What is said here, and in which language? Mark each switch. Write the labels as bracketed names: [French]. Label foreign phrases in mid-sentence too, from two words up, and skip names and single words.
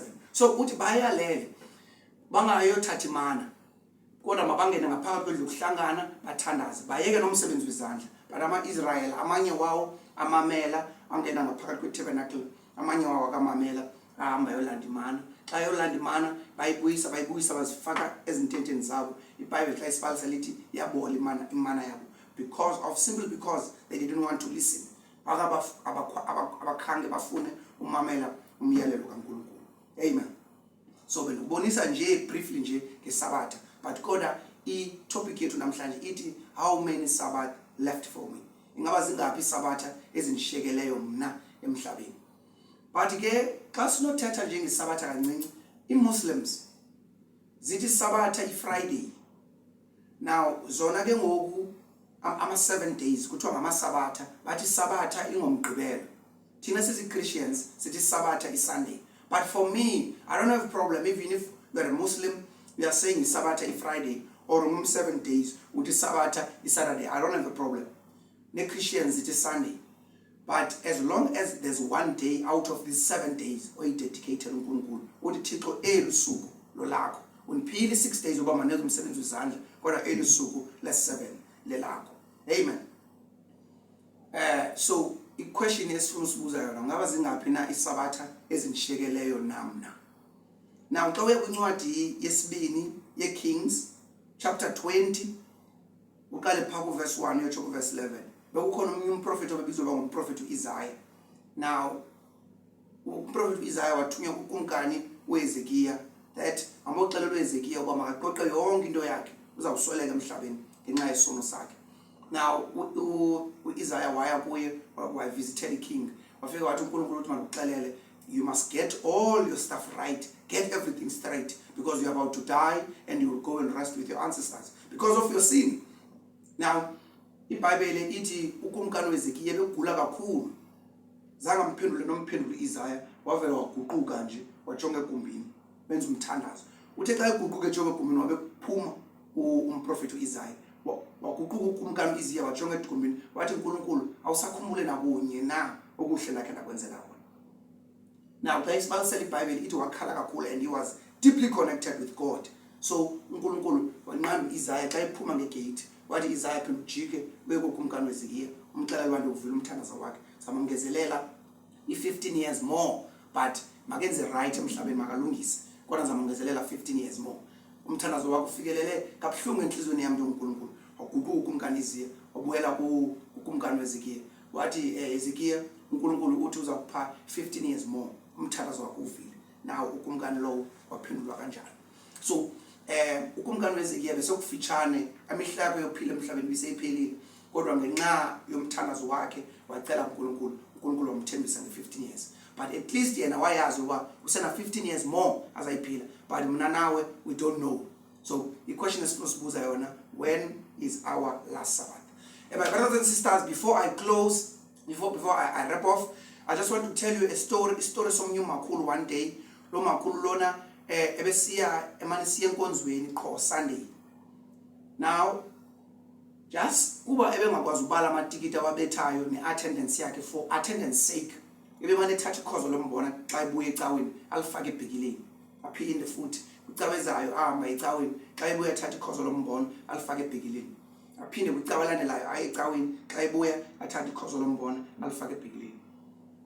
[Xhosa] So uthi bayalele bangayothatha imana, kodwa mabangene ngaphakathi kwendlu yokuhlangana bathandaze, bayeke nomsebenzi wezandla. But ama-Israyeli amanye wawo amamela angena ngaphakathi kwe-tabernacle, amanye wawo akamamela ahamba yolanda imana. Xa yolanda imana bayibuyisa bazifaka ezintenteni zabo. iBhayibheli xa isipalisa lithi yabola imana yabo, [English] simply because they didn't want to listen. [Xhosa] Abakhange bafune umamela umyalelo kaNkulunkulu. Amen. So bengibonisa nje briefly nje ngesabatha, but kodwa i-topic yethu namhlanje ithi [English] how many Sabbath left for me. [Xhosa] Ingaba zingaphi isabatha ezindishiyekeleyo mna emhlabeni. But ke xa sinothetha nje ngesabatha kancinci, i-Muslims zithi sabatha i-Friday. Now zona ke ngoku ama-7 days kuthiwa ngamasabatha, bathi sabatha ingomgqibelo. Thina sisi-Christians sithi sabatha i-Sunday. But for me, I don't have a problem even if you're a Muslim, we are saying sabatha i-Friday, or 7 days uthi sabatha i-Saturday. [English] I don't have a problem. [Xhosa] Ne-Christians it is Sunday. [English] But as long as there's 1 day out of these 7 days [Xhosa] oyidedicated uNkulunkulu, uthi Thixo elisuku lolakho, uniphile 6 days uba manenze umsebenzi wezandla, kodwa elisuku le-7 lelakho. Amen. So i-question esifuna usibuza yona, ngaba zingaphi na isabatha ezindishiyekeleyo namna. Now xa uye kwincwadi yesibini ye-Kings chapter 20 uqale phaa ku-verse 1 uyotsho ku-verse 11, bekukhona omunye umprofethi obebizwa uba ngumprofethi u-Isaya. Now umprofethi u-Isaya wathunywa kukumkani uHezekiya that amaxelelo uHezekiya uba makaqoqe yonke into yakhe, uzawusweleka emhlabeni ngenxa yesono sakhe. Now u-Isaya waya kuye wavisited iking, wafika wathi uNkulunkulu uthi makuxelele, [English] you must get all your stuff right, get everything straight, because you're about to die and you will go and rest with your ancestors because of your sin. [Xhosa] Now iBhayibheli ithi ukumkani uHezekiya begula kakhulu, zange amphendule nomphendule u-Isaya, wavela waguquka nje wajonga egumbini benza umthandazo. Uthe xa eguquka ejonga egumbini wabe kuphuma umprofethi u-Isaya, waguquka ukumkani u-Isaya wajonga egumbini wathi, uNkulunkulu awusakhumbule nakunye na okuhle lakhe ndakwenzela wona. Now xa isibalisela iBhayibheli ithi wakhala kakhulu [English] and he was deeply connected with God. [Xhosa] So uNkulunkulu wanqanda u-Isaya xa ephuma ngegate, wathi Isaya phinda ujike uye kukumkani uHezekiya umxelele wantu uvile umthandazo wakhe, zamamngezelela i- [English] 15 years more, [Xhosa] but makenze right emhlabeni, makalungise, kodwa zamamngezelela [English] 15 years more. [Xhosa] Umthandazo wakhe ufikelele kabuhlungu enhliziyweni yami uNkulunkulu, waguquka ukumkani uHezekiya wabuyela kukumkani uHezekiya, wathi Hezekiya uNkulunkulu uthi uza kupha [English] 15 years more, [Xhosa] umthandazo wakhe uvile. Now ukumkani lowo waphendulwa kanjalo. So ukumkani uHezekiya besekufitshane, amehlo yakhe yokuphila emhlabeni biseyiphelile, kodwa ngenxa yomthandazo wakhe wacela uNkulunkulu wamthembisa nge-15 years. [English] But at least [Xhosa] yena wayazi uba usena [English] 15 years more [Xhosa] azayiphila, but mna nawe [English] we don't know. So the question is [Xhosa] sibuza yona, [English] when is our last Sabbath? And my brothers and sisters, before I close, before I wrap off, I just want to tell you a story [Xhosa] somnye umakhulu [English] one day. [Xhosa] Lo makhulu lona ebesiya emanisiya enkonzweni qho Sunday. [English] Now just [Xhosa] kuba ebengakwazi ubala amatikiti awabethayo ne-attendance yakhe, [English] for attendance sake [Xhosa] ebemane ethatha ikhozo lombona xa ebuya ecaweni alifake ebhekileni, aphinde futhi ucawezayo ahamba ecaweni xa ebuya ethatha ikhozo lombona alifake ebhekileni, aphinde kwicawa elandelayo aye ecaweni xa ebuya athatha ikhozo lombona alifake ebhekileni.